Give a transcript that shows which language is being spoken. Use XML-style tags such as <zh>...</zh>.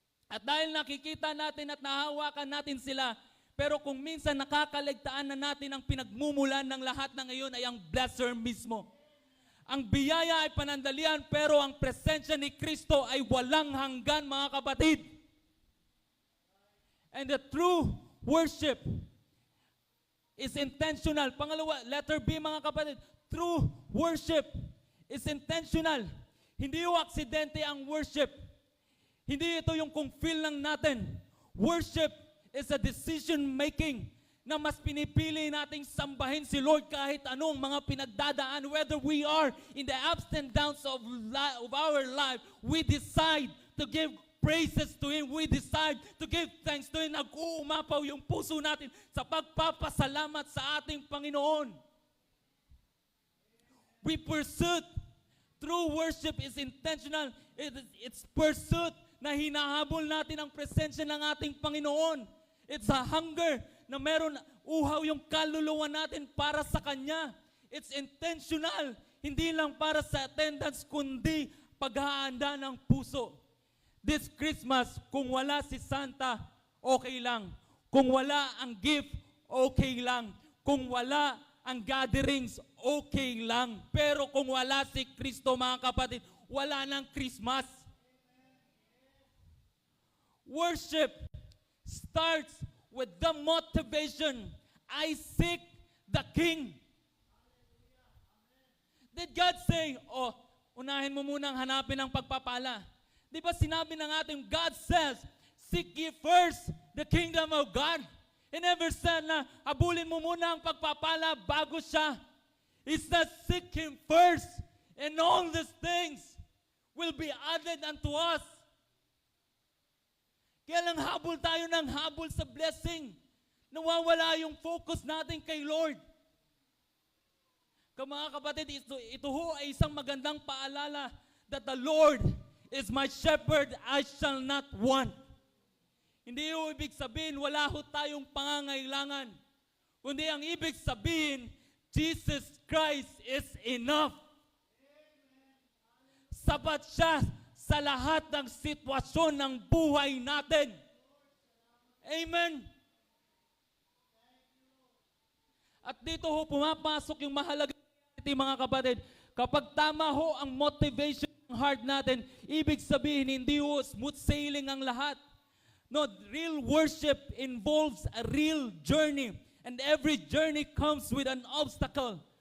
<tl>At dahil nakikita natin at nahawakan natin sila, pero kung minsan nakakaligtaan na natin ang pinagmumulan ng lahat ng ngayon ay ang blesser mismo. Ang biyaya ay panandalian, pero ang presensya ni Kristo ay walang hanggan, mga kapatid.</tl> <en>And the true worship is intentional. Pangalawa, letter B,</en> <tl>mga kapatid.</tl> <en>True worship is intentional.</en> <tl>Hindi yung aksidente ang worship. Hindi ito yung kung feel lang natin.</tl> <en>Worship is a decision making</en> <tl>na mas pinipili nating sambahin si Lord kahit anong mga pinagdadaan.</tl> <en>Whether we are in the ups and downs of our life, we decide to give praises to Him. We decide to give thanks to Him.</en> <tl>Nag-uumapaw yung puso natin sa pagpapasalamat sa ating Panginoon.</tl> <en>We pursue. True worship is intentional. It's pursuit</en> <tl>na hinahabol natin ang presensya ng ating Panginoon.</tl> <en>It's a hunger</en> <tl>na meron uhaw yung kaluluwa natin para sa Kanya.</tl> <en>It's intentional.</en> <tl>Hindi lang para sa attendance, kundi paghahanda ng puso.</tl> <en>This Christmas,</en> <tl>kung wala si Santa, okay lang. Kung wala ang gift, okay lang. Kung wala ang gatherings, okay lang. Pero kung wala si Kristo, mga kapatid, wala nang Christmas.</tl> <en>Worship starts with the motivation, I seek the King.</en> <tl>Did God say, unahin mo munang hanapin ang pagpapala? Di ba sinabi ng ating</tl> <en>God says, seek ye first the kingdom of God. He never said</en> <tl>na habulin mo muna ang pagpapala bago siya.</tl> <en>He said, seek Him first, and all these things will be added unto us.</en> <tl>Kaya lang habol tayo ng habol sa blessing. Nawawala yung focus natin kay Lord. Mga kapatid, ito ho ay isang magandang paalala</tl> <en>that the Lord is my shepherd, I shall not want.</en> <tl>Hindi yung ibig sabihin, wala ho tayong pangangailangan. Kundi ang ibig sabihin,</tl> <en>Jesus Christ is enough.</en> <tl>Sapat siya sa lahat ng sitwasyon ng buhay natin. Amen. At dito ho pumapasok yung mahalaga mga kapatid. Kapag tama ho ang motivation ng heart natin, ibig sabihin hindi ho smooth sailing ang lahat.</tl> <en>No, real worship involves a real journey. And every journey comes with an obstacle.</en>